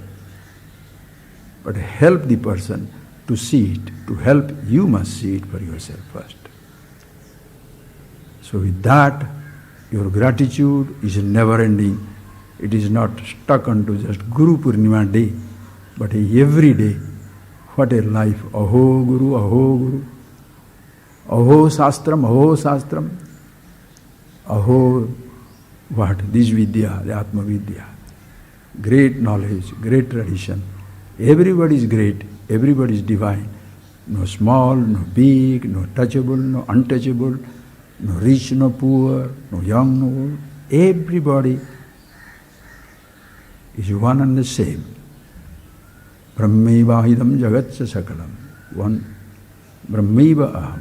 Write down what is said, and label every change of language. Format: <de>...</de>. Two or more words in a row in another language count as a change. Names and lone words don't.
<en>But help the person to see it. To help, you must see it for yourself first. So with that, your gratitude is never ending. It is not stuck onto just Guru Purnima day, but every day. What a life.</en> <sa>अहो गुरु, अहो गुरु. अहो शास्त्रम्, अहो शास्त्रम्.</sa> <en>Aho what? This Vidya, the</en> <sa>आत्म विद्या.</sa> <en>Great knowledge, great tradition. Everybody is great, everybody is divine. No small, no big, no touchable, no untouchable, no rich, no poor, no young, no old. Everybody is one and the same.</en> <sa>ब्रह्मैव अहिदम् जगत्स सकलम्.</sa> <en>One,</en> <sa>ब्रह्मैव अहम्.</sa>